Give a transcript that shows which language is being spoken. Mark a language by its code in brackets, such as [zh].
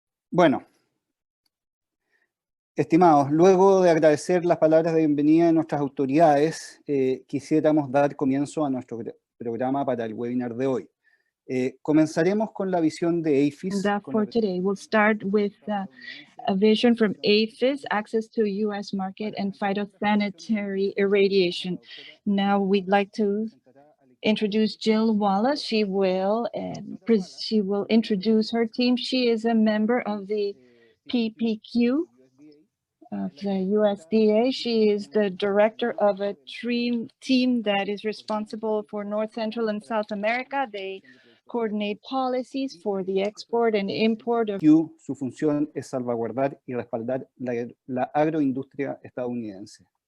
[es] Bueno, estimados, luego de agradecer las palabras de bienvenida de nuestras autoridades, quisiéramos dar comienzo a nuestro programa para el webinar de hoy. Comenzaremos con la visión de APHIS. [en] For today, we'll start with a vision from APHIS, access to U.S. market and phytosanitary irradiation. Now we'd like to introduce Jill Wallace. She will introduce her team. She is a member of the PPQ of the USDA. She is the director of a team that is responsible for North, Central, and South America. They coordinate policies for the export and import of. [es] Su función es salvaguardar y respaldar la agroindustria estadounidense.